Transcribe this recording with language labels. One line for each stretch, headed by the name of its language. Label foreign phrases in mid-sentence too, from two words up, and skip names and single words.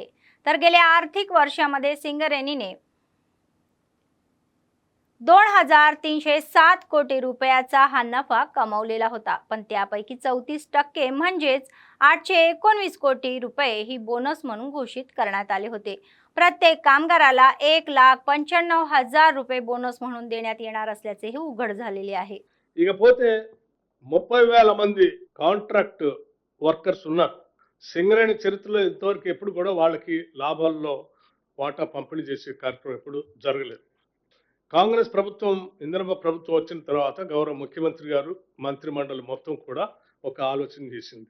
Marathi: तर गेल्या आर्थिक वर्षामध्ये सिंगरेणीने 2307 कोटी रुपयाचा हा नफा कमावलेला होता, पण त्यापैकी 34% म्हणजेच 819 कोटी रुपये ही बोनस म्हणून घोषित करण्यात आले होते। प्रत्येक कामगाराला 1,95,000 रुपये बोनस म्हणून देण्यात येणार असल्याचेही उघड झालेले आहे।
Telugu: ఇకపోతే 30,000 మంది
English: contract workers
Telugu: ఉన్నారు। సింగరేణి చరిత్రలో ఇంతవరకు ఎప్పుడు కూడా వాళ్ళకి లాభాల్లో వాటా పంపిణీ చేసే కార్యక్రమం ఎప్పుడు జరగలేదు। కాంగ్రెస్ ప్రభుత్వం ఇందిరమ్మ ప్రభుత్వం వచ్చిన తర్వాత గౌరవ ముఖ్యమంత్రి గారు మంత్రి మండలి మొత్తం కూడా ఒక ఆలోచన చేసింది।